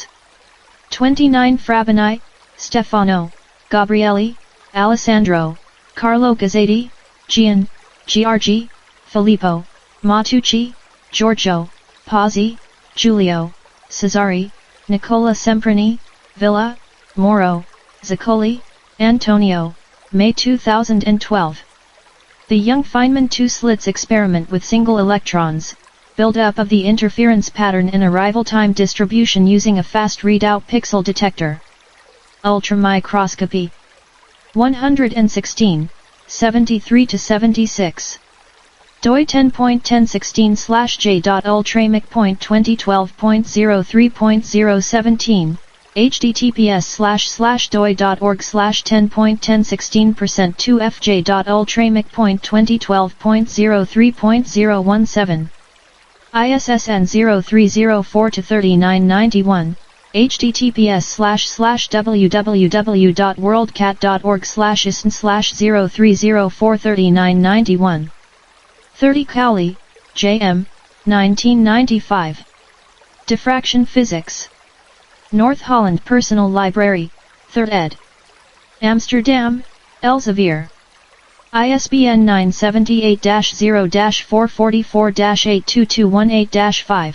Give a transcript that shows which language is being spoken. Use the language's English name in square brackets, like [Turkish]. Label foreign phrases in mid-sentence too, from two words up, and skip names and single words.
[English] 29 Frabani, Stefano, Gabriele, Alessandro, Carlo Gazzetti, Gian, Giorgi, Filippo, Matucci, Giorgio, Pazzi, Giulio, Cesari, Nicola Semprini, Villa, Moro, Zaccoli, Antonio, May 2012. The Young-Feynman two-slits experiment with single electrons. Build-up of the interference pattern in arrival time distribution using a fast readout pixel detector. Ultramicroscopy. 116, 73-76. doi 10.1016/j.ultramic.2012.03.017. https://doi.org/10.1016%2fj.ultramic.2012.03.017. ISSN 0304-3991. https://www.worldcat.org/isn/0304-3991. 30 Cowley, J.M., 1995. Diffraction Physics. North Holland Personal Library, 3rd ed. Amsterdam, Elsevier. ISBN 978-0-444-82218-5.